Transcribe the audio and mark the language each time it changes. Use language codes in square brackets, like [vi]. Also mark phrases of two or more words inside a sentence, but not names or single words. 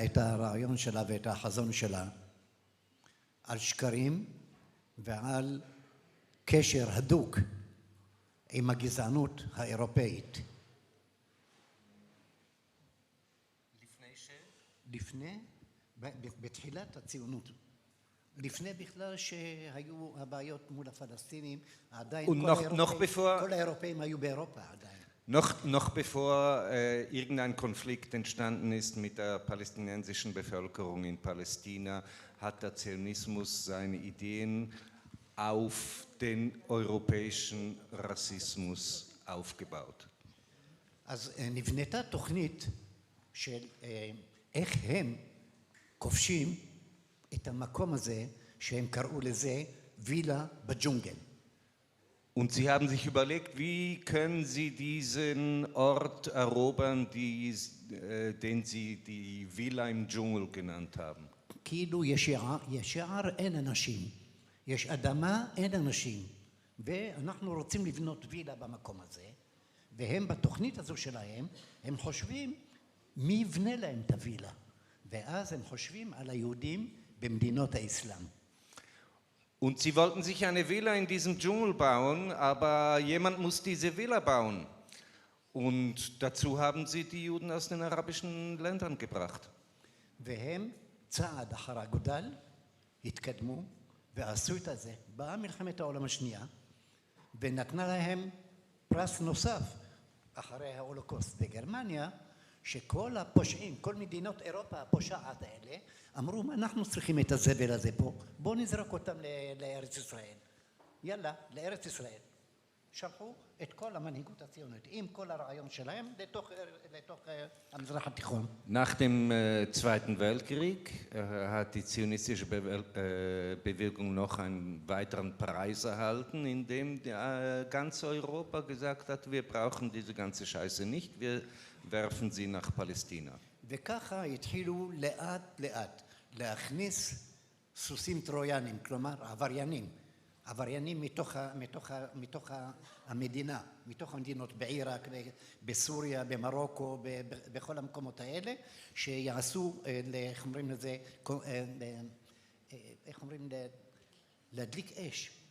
[he] את הרעיון שלה ואת החזון שלה על שקרים ועל קשר הדוק עם הגזענות האירופאית. בתחילת הציונות. לפני בכלל שהיו הבעיות מול הפלסטינים, עדיין כל האירופאים היו באירופה עדיין. [de] Noch bevor irgendein Konflikt entstanden ist mit der palästinensischen Bevölkerung in Palästina, hat der Zionismus seine Ideen auf den europäischen Rassismus aufgebaut. [he] אז נבנתה תוכנית של איך הם כובשים את המקום הזה שהם קראו לזה וילה בג'ונגל. [de] Und sie haben sich überlegt, wie können sie diesen Ort erobern, den sie die Villa im Dschungel genannt haben. [he] כאילו יש יער אין אנשים, יש אדמה אין אנשים, ואנחנו רוצים לבנות וילה במקום הזה, והם בתוכנית הזו שלהם, הם חושבים מי יבנה להם את הווילה? ואז הם חושבים על היהודים במדינות האסלאם. [de] Und sie wollten sich eine Villa in diesem Dschungel bauen, aber jemand muss diese Villa bauen. Und dazu haben sie die Juden aus den arabischen Ländern gebracht. [he] והם צעד אחר הגודל, התקדמו ועשו את זה. באה מלחמת העולם השנייה ונתנה להם פרס נוסף אחרי ההולוקוסט בגרמניה, שכל הפושעים, כל מדינות אירופה הפושעת האלה, אמרו, אנחנו צריכים את הזבל הזה פה, בואו נזרוק אותם לארץ ישראל. יאללה, לארץ ישראל. שלחו את כל המנהיגות הציונית, עם כל הרעיון שלהם, לתוך המזרח התיכון. [de] Nach dem Zweiten Weltkrieg hat die zionistische Bewegung noch einen weiteren Preis erhalten, in dem ganz Europa gesagt hat, wir brauchen diese ganze Scheiße nicht, wir werfen sie nach Palästina. [he] וככה התחילו לאט לאט להכניס סוסים טרויאנים, כלומר עבריינים מתוך המדינה, מתוך המדינות בעיראק, בסוריה, במרוקו, בכל המקומות האלה, שיעשו, איך אומרים לזה, איך אומרים, להדליק אש.